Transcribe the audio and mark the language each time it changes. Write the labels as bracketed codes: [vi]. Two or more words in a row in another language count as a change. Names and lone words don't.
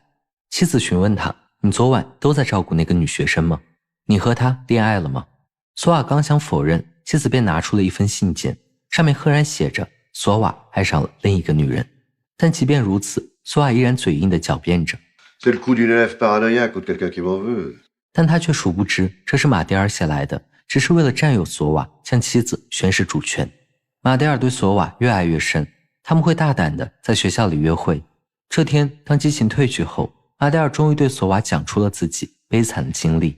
[zh] 妻子询问他：你昨晚都在照顾那个女学生吗？你和她恋爱了吗？索瓦刚想否认，妻子便拿出了一封信件，上面赫然写着索瓦爱上了另一个女人。但即便如此，索瓦依然嘴硬地狡辩着。 [fr] C'est le coup d'une élève paranoïaque ou de quelqu'un qui m'en veut. [zh] 但他却殊不知，这是马蒂尔写来的，只是为了占有索瓦，向妻子宣示主权。马蒂尔对索瓦越爱越深，他们会大胆地在学校里约会。这天，当激情褪去后，马蒂尔终于对索瓦讲出了自己悲惨的经历。